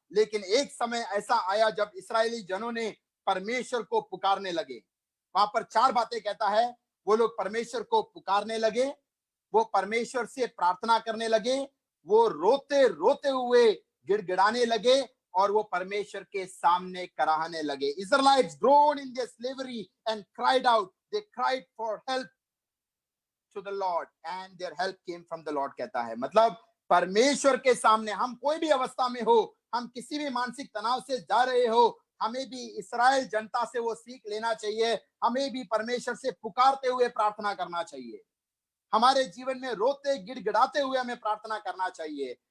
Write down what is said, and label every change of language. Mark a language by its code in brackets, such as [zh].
[hi] लेकिन एक समय ऐसा आया जब इस्राएली जनों ने परमेश्वर को पुकारने लगे। वहां पर 4 बातें कहता है, वो लोग परमेश्वर को पुकारने लगे, वो परमेश्वर से प्रार्थना करने लगे, वो रोते रोते हुए गिड़गिड़ाने लगे और वो परमेश्वर के सामने कराहने लगे। [en] Israelites groaned in their slavery and cried out. They cried for help to the Lord and their help came from the Lord [hi] कहता है। मतलब परमेश्वर के सामने हम कोई भी अवस्था में हो, हम किसी भी मानसिक तनाव से जा रहे हो, हमें भी इस्राएल जनता से वो सीख लेना चाहिए। हमें भी परमेश्वर से पुकारते हुए प्रार्थना करना चाहिए। हमारे जीवन में रोते गिड़गिड़ाते हुए हमें प्रार्थना करना चाहिए।